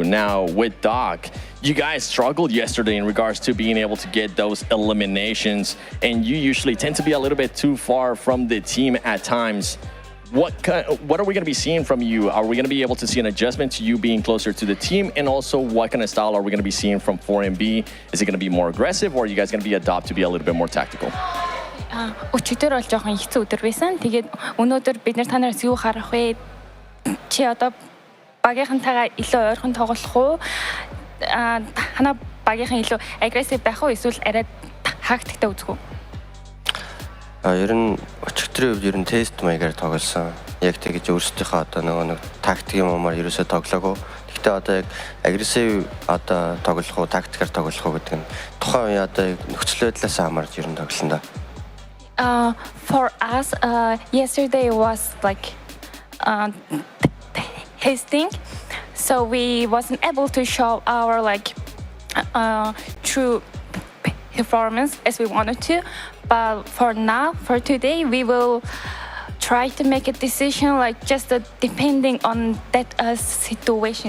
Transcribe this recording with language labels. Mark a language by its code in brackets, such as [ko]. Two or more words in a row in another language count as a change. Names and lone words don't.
[en] Now with Doc, you guys struggled yesterday in regards to being able to get those eliminations, and you usually tend to be a little bit too far from the team at times. What are we going to be seeing from you? Are we going to be able to see an adjustment to you being closer to the team? And also, what kind of style are we going to be seeing from 4MB? Is it going to be more aggressive, or are you guys going to be adopt to be a little bit more tactical? [mn] Өчигдөр бол жоохон хэцүү өдөр байсан. Тэгээд өнөөдөр бид нар та нараас юу харах вэ? Чи одоо багийнхантайгаа илүү ойрхон тоглох уу? Хана багийнхан илүү aggressive байх уу? Эсвэл арай тактиктэй үзэх үү? Ер нь өчигдрийн үед ер нь тест маягаар тоглосон. Яг тэгж өөрсдийнхөө одоо нэг тактикийн юмар ерөөсөө тоглоогүй. Гэхдээ одоо яг агрессив одоо тоглох уу, тактикаар тоглох уу гэдэг нь тухайн үеийн одоо нөхцөл байдлаас хамаарч ер нь тоглоно да. [en] For us, yesterday was like testing, so we wasn't able to show our like true performance as we wanted to. But for now, for today, we will try to make a decision like just depending on that situation.